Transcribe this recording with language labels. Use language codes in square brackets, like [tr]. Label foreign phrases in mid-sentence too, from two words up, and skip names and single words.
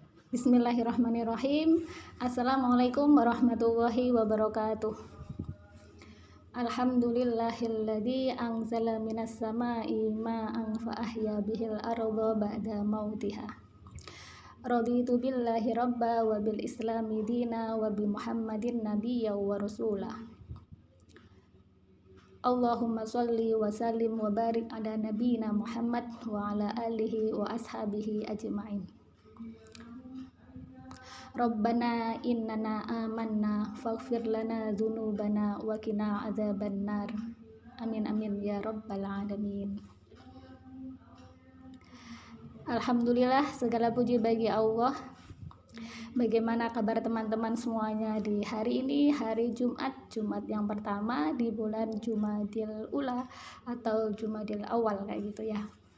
[ar] بسم الله الرحمن الرحيم السلام عليكم ورحمة الله وبركاته. الحمد لله الذي أنزل من السماء ماء فأحيا به الأرض بعد موتها. رضيت بالله ربا وبالإسلام دينا وبمحمد نبيا ورسولا. اللهم صل وسلم وبارك على نبينا محمد وعلى آله وأصحابه أجمعين. ربنا إننا آمنا فاغفر لنا ذنوبنا وقنا عذاب النار. آمين آمين يا رب العالمين الحمد لله, [id] segala puji bagi Allah. Bagaimana kabar teman-teman semuanya di hari ini, hari Jumat yang pertama di bulan Jumadil Ula atau Jumadil Awal kayak gitu ya.